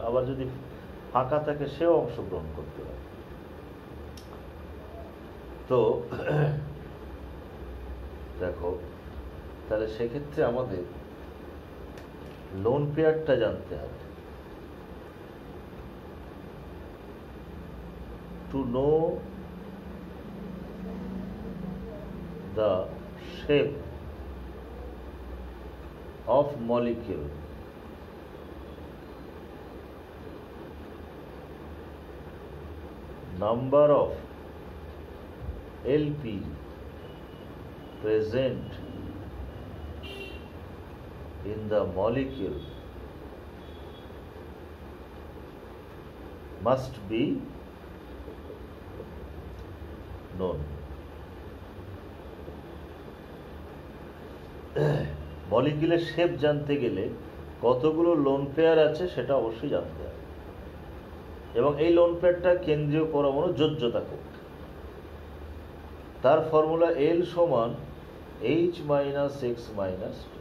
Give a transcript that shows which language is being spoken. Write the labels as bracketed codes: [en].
[bn] আবার যদি ফাঁকা থাকে সেও অংশগ্রহণ করতে পারে। তো দেখো, তাহলে সেক্ষেত্রে আমাদের লোন পেয়ারটা জানতে হবে। [en] To know the shape of molecule, number of LP present in the molecule must be known. [bn] মলিকিউলের shape জানতে গেলে কতগুলো লোন পেয়ার আছে সেটা অবশ্যই জানতে হবে, এবং এই লোন পেয়ারটা কেন্দ্রীয় পরমাণু যোজ্যতা করবে। তার ফর্মুলা L সমান H মাইনাস এক্স মাইনাস।